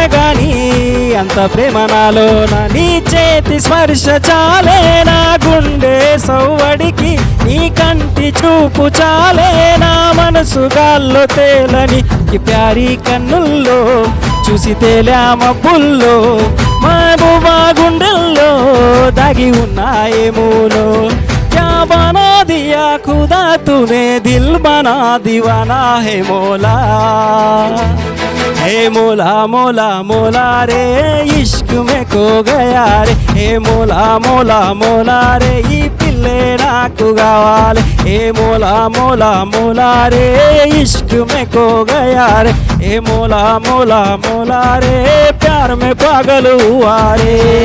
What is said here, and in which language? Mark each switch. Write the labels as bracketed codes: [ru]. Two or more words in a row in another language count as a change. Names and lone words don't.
[te] గాని అంత ప్రేమ నాలోన, నీ చేతి స్పర్శ చాలే నా గుండె సవ్వడికి, నీ కంటి చూపు చాలే నా మనసు గాల్లో తేలని, ఈ ప్యారీ కన్నుల్లో చూసి తేలా మబ్బుల్లో మహబూబా గుండెల్లో దాగి ఉన్నాయేమూలో, [hi] क्या बना दिया खुदा तूने दिल बना दीवाना हे मौला, हे मोला मोला मोला रे इश्क में खो गया रे, हे मोला मोला मोला रे [te] ఈ పిల్లే నాకు కావాలి, [hi] हे मोला मोला मोला रे इश्क में खो गया रे, हे मोला मोला मोला रे प्यार में पागल हुआ रे.